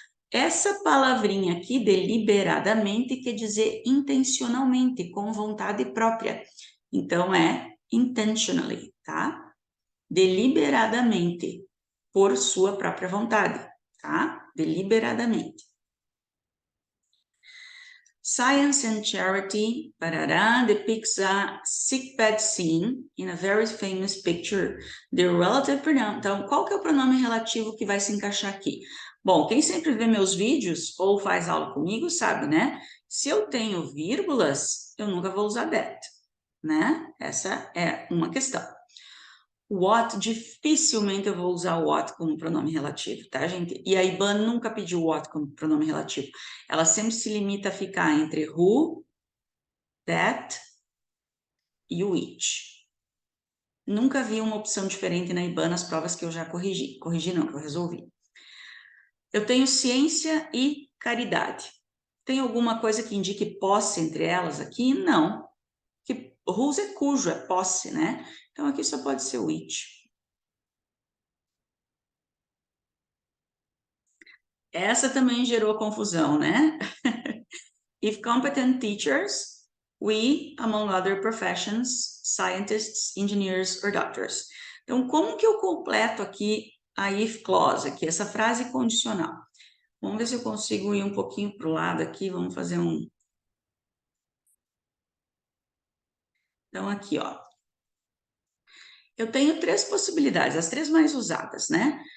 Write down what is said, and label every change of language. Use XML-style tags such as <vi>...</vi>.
<pt>Essa palavrinha aqui, deliberadamente, quer dizer intencionalmente, com vontade própria. Então, é intentionally, tá? Deliberadamente, por sua própria vontade, tá? Deliberadamente.</pt> <en>Science and Charity, parará, depicts a sickbed scene in a very famous picture. The relative pronoun.</en> <pt>Então, qual que é o pronome relativo que vai se encaixar aqui? Bom, quem sempre vê meus vídeos ou faz aula comigo sabe, né? Se eu tenho vírgulas, eu nunca vou usar that, né? Essa é uma questão. What, dificilmente eu vou usar o what como pronome relativo, tá, gente? E a IBAN nunca pediu what como pronome relativo. Ela sempre se limita a ficar entre who, that e which. Nunca vi uma opção diferente na IBAN nas provas que eu já corrigi. Corrigi não, que eu resolvi. Eu tenho ciência e caridade. Tem alguma coisa que indique posse entre elas aqui? Não. Que whose é cujo, é posse, né? Então aqui só pode ser which. Essa também gerou confusão, né?</pt> <en>If competent teachers, we, among other professions, scientists, engineers or doctors.</en> <pt>Então, como que eu completo aqui a if clause, aqui, essa frase condicional? Vamos ver se eu consigo ir um pouquinho para o lado aqui, vamos fazer um... Então, aqui, ó. Eu tenho três possibilidades, as três mais usadas, né?</pt>